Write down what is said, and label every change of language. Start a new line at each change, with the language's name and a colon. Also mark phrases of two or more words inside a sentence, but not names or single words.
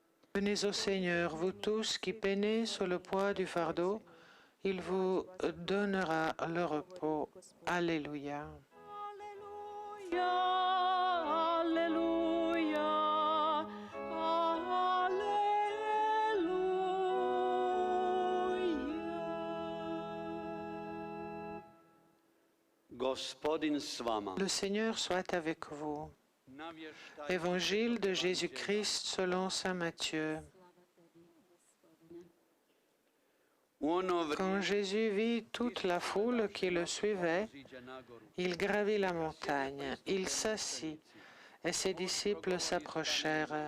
French: Venez au Seigneur, vous tous qui peinez sous le poids du fardeau, il vous donnera le repos. Alléluia. Alléluia, Alléluia.
Croatian: Gospodin s vama.
French: Le Seigneur soit avec vous. Évangile de Jésus-Christ selon saint Matthieu. Quand Jésus vit toute la foule qui le suivait, il gravit la montagne, il s'assit, et ses disciples s'approchèrent.